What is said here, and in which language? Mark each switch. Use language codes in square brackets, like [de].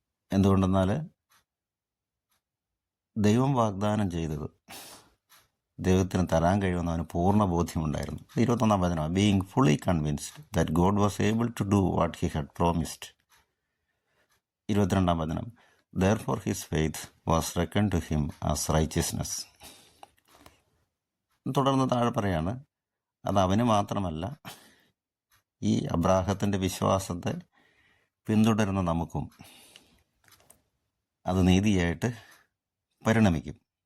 [ml] എന്തുകൊണ്ടെന്നാൽ ദൈവം വാഗ്ദാനം ചെയ്തത് ദൈവത്തിന് തരാൻ കഴിയുമെന്ന് അവന് പൂർണ്ണ ബോധ്യമുണ്ടായിരുന്നു. 21-ാം വചനം: [en] Being fully convinced that God was able to do what he had promised. [ml] 22-ാം വചനം: [en] therefore his faith was reckoned to him as righteousness. [ml] തുടർന്ന് താഴെ പറയാണ്, അത് അവന് മാത്രമല്ല, ഈ അബ്രാഹത്തിൻ്റെ വിശ്വാസത്തെ പിന്തുടരുന്ന നമുക്കും അത് നീതിയായിട്ട് പരിണമിക്കും.